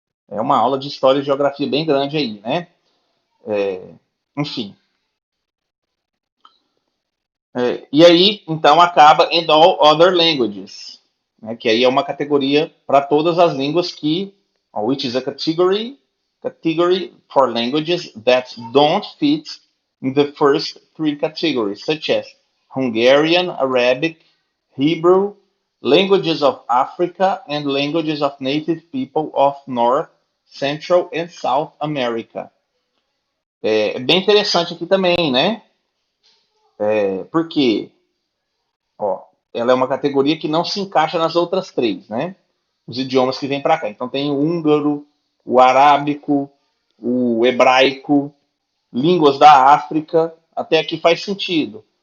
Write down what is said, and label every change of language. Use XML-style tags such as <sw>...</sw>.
<pt>É uma aula de história e geografia bem grande aí, né? Enfim. E aí, então, acaba</pt> <en>in all other languages,</en> <pt>né, que aí é uma categoria para todas as línguas</pt> <en>which is a category category for languages that don't fit in the first three categories, such as Hungarian, Arabic, Hebrew, languages of Africa, and languages of native people of North, Central and South America.</en> <pt>É bem interessante aqui também, né? Porque, ó, ela é uma categoria que não se encaixa nas outras três, né? Os idiomas que vêm para cá. Então tem o húngaro, o arábico, o hebraico, línguas da África, até aqui faz sentido.</pt>